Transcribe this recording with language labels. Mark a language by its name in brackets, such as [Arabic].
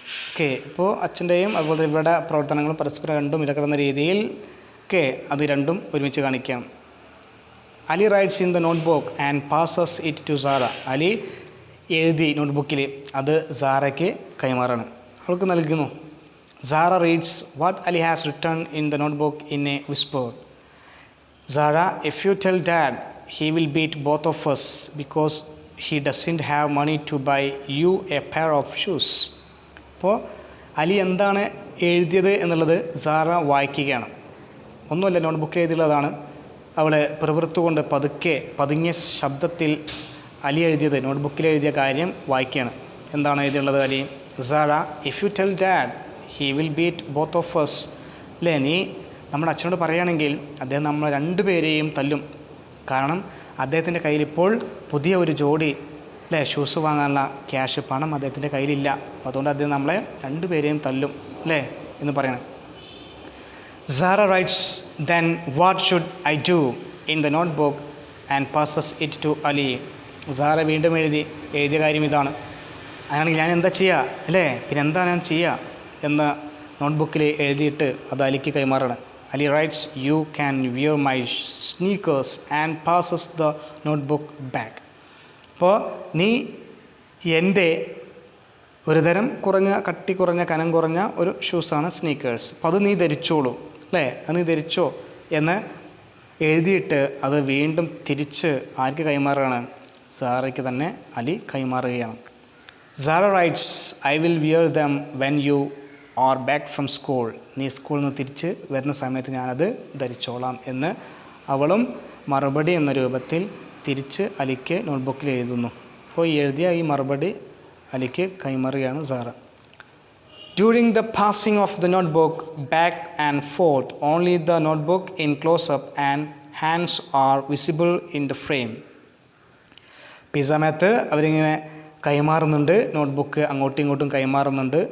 [Malayalam] Okay, ഇപ്പോൾ അച്ഛൻ്റെയും അതുപോലെ ഇവിടെ പ്രവർത്തനങ്ങളും പരസ്പരം രണ്ടും ഇടകിടന്ന രീതിയിൽ അത് രണ്ടും ഒരുമിച്ച് കാണിക്കാം. [English] Ali writes in the notebook and passes it to Sara. [Malayalam] Ali എഴുതി നോട്ട്ബുക്കിൽ, അത് സാറയ്ക്ക് കൈമാറാണ്, അവൾക്ക് നൽകുന്നു. [English] Zara reads what Ali has written in the notebook in a whisper. Zara, if you tell Dad, he will beat both of us because he doesn't have money to buy you a pair of shoes. [Malayalam] അപ്പോൾ അലി എന്താണ് എഴുതിയത് എന്നുള്ളത് Sara വായിക്കുകയാണ്. ഒന്നുമല്ല, നോട്ട്ബുക്കിൽ എഴുതിയുള്ളതാണ്. അവൾ പ്രവൃത്തുകൊണ്ട് പതുങ്ങിയ ശബ്ദത്തിൽ അലി എഴുതിയത്, നോട്ട്ബുക്കിൽ എഴുതിയ കാര്യം വായിക്കുകയാണ്. എന്താണ് എഴുതിയുള്ളത് Ali? [English] Zara, if you tell Dad, he will beat both of us. [Malayalam] അല്ലേ, നീ നമ്മുടെ അച്ഛനോട് പറയുകയാണെങ്കിൽ അദ്ദേഹം നമ്മൾ രണ്ടുപേരെയും തല്ലും. കാരണം അദ്ദേഹത്തിൻ്റെ കയ്യിൽ ഇപ്പോൾ പുതിയ ഒരു ജോഡി അല്ലേ ഷൂസ് വാങ്ങാനുള്ള ക്യാഷ്, പണം അദ്ദേഹത്തിൻ്റെ കയ്യിലില്ല. അപ്പോൾ അതുകൊണ്ട് അദ്ദേഹം നമ്മളെ രണ്ടുപേരെയും തല്ലും അല്ലേ എന്ന് പറയണം. [English] Zara writes, then what should I do in the notebook and passes it to Ali. [Malayalam] Sara വീണ്ടും എഴുതിയ കാര്യം ഇതാണ്. അങ്ങനെയാണെങ്കിൽ ഞാൻ എന്താ ചെയ്യുക അല്ലേ, പിന്നെ എന്താണ് ഞാൻ ചെയ്യുക എന്ന് നോട്ട്ബുക്കിൽ എഴുതിയിട്ട് അത് അലിക്ക് കൈമാറണം. [English] Ali writes, you can wear my sneakers and passes the notebook back. [Malayalam] അപ്പോൾ നീ എൻ്റെ ഒരു തരം കട്ടി കുറഞ്ഞ കനം കുറഞ്ഞ ഒരു ഷൂസാണ് സ്നീക്കേഴ്സ്, അപ്പോൾ അത് നീ ധരിച്ചോളൂ അല്ലേ, അത് നീ ധരിച്ചോ എന്ന് എഴുതിയിട്ട് അത് വീണ്ടും തിരിച്ച് ആർക്ക് കൈമാറുകയാണ്? സാറയ്ക്ക് തന്നെ Ali കൈമാറുകയാണ്. [English] Zara writes, I will wear them when you are back from school. [Malayalam] നീ സ്കൂളിൽ നിന്ന് തിരിച്ച് വരുന്ന സമയത്ത് ഞാനത് ധരിച്ചോളാം എന്ന് അവളും മറുപടി എന്ന രൂപത്തിൽ തിരിച്ച് അലിക്ക് നോട്ട്ബുക്കിൽ എഴുതുന്നു. അപ്പോൾ എഴുതിയ ഈ മറുപടി അലിക്ക് കൈമാറുകയാണ് Sara. [English] During the passing of the notebook back and forth, only the notebook in close-up and hands are visible in the frame. [Malayalam] ഈ സമയത്ത് അവരിങ്ങനെ കൈമാറുന്നുണ്ട്, നോട്ട്ബുക്ക് അങ്ങോട്ടും ഇങ്ങോട്ടും കൈമാറുന്നുണ്ട്.